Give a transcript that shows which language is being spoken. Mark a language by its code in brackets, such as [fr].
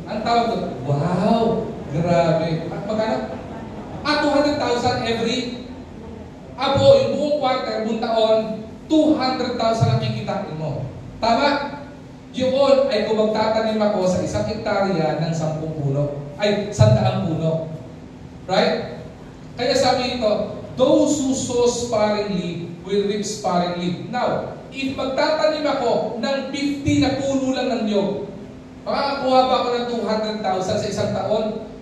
[tl] Ang tawag doon, wow! Grabe. At magkano? 200,000 every. Yung buong quarter, buong taon, 200,000 ang kikitain mo. Tama? Yun ay kung magtatanim ako sa isang hektarya ng 10 puno. Ay, 100 puno. Right? Kaya sabi ito, [en] those who sow sparingly will reap sparingly. [tl] Now, if magtatanim ako ng 50 na puno lang ng niyog, makakakuha ba ako ng 200,000 sa isang taon?